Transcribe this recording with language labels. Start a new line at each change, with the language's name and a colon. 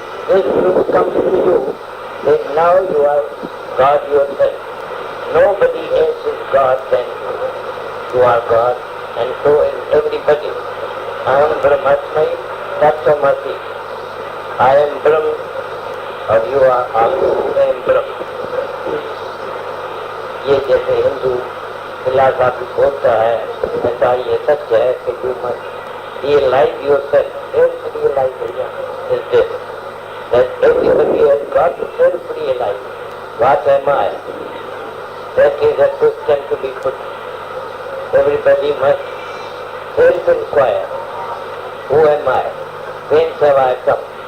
English: This truth comes to you, then now you are God yourself. Nobody else is God than you. You are God, and so is everybody. I am Brahmasmai, Tattva-masi. I am Brahm, और you are also I am Brahm.
Hindi: ये जैसे Hindu philosophy बोलता है, ऐसा ये सत्य है कि
English: you must realize yourself. Self-realization is this. That everybody has got to self-realize. What am I? That is a question to be put. Everybody must self-inquire. Who am I? Whence have I come?